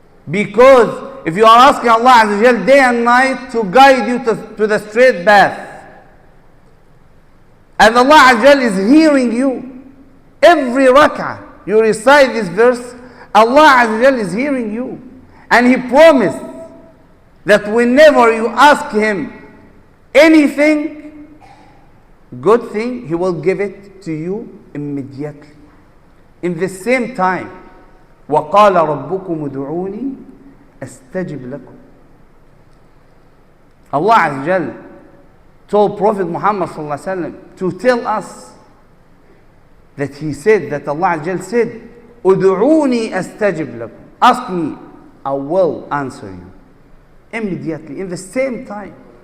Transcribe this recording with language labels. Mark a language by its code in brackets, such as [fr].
[en] Because if you are asking Allah Azza wa Jal day and night to guide you to the straight path, and Allah Azza wa Jal is hearing you, every rak'ah you recite this verse, Allah Azza wa Jal is hearing you. And He promised that whenever you ask Him anything, good thing, He will give it to you immediately. In the same time, [ar] وَقَالَ رَبُّكُمُ ادْعُونِي أَسْتَجِبْ لَكُمْ. [en] Allah Azza wa Jal told Prophet Muhammad sallallahu alaihi wasallam to tell us that He said, that Allah Azza wa Jal said, [ar] ادْعُونِي أَسْتَجِبْ لَكُمْ. [en] Ask me, I will answer you. Immediately, in the same time.